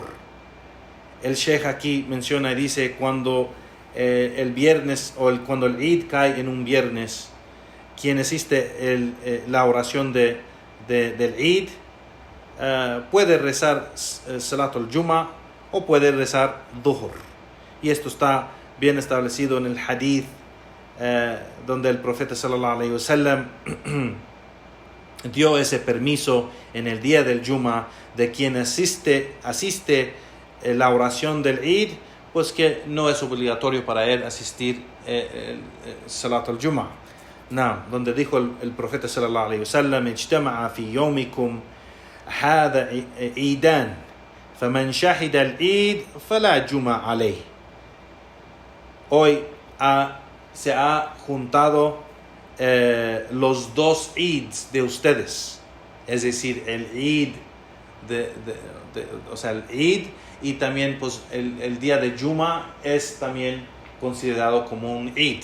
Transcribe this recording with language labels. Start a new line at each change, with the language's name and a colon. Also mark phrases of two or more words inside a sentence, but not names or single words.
Spanish: El Sheikh aquí menciona y dice cuando el viernes cuando el Eid cae en un viernes, quien asiste la oración del Eid puede rezar
Arabic: صلاة الجمعة
Spanish: o puede rezar Dhuhr. Y esto está bien establecido en el hadith donde el profeta
Arabic: صلى الله عليه وسلم
Spanish: dio ese permiso en el día del Juma de quien asiste la oración del Eid, pues que no es obligatorio para él asistir
Arabic: صلاة الجمعة.
Spanish: Donde dijo el profeta
Arabic: صلى الله عليه وسلم: "اجتمع في يومكم هذا عيدان فمن شهد العيد فلا جمعة عليه."
Spanish: Hoy se ha juntado los dos Eids de ustedes, es decir, el Eid el Eid y también pues el día de Juma es también considerado como un Eid.